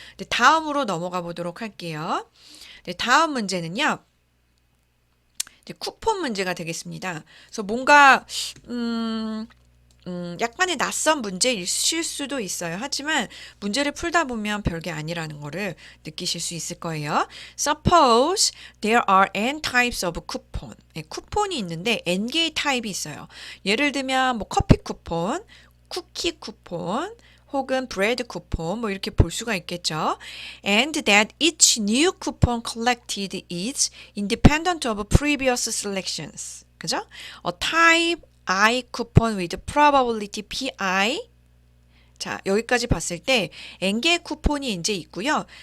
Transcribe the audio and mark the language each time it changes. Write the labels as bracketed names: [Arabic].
[Korean] 네, 다음으로 넘어가 보도록 할게요. 네, 다음 문제는요. 쿠폰 문제가 되겠습니다. 그래서 뭔가 약간의 낯선 문제일 수도 있어요. 하지만 문제를 풀다 보면 별게 아니라는 거를 느끼실 수 있을 거예요. [English] Suppose there are n types of coupon. [Korean] 네, 쿠폰이 있는데 n 개의 타입이 있어요. 예를 들면 뭐 커피 쿠폰, 쿠키 쿠폰, 혹은 브레드 쿠폰 뭐 이렇게 볼 수가 있겠죠. [English] And that each new coupon collected is independent of previous selections. [Korean] 그죠? [English] A type I coupon with probability PI. [Korean] 자, 여기까지 봤을 때 n개의 쿠폰이 이제 있고요.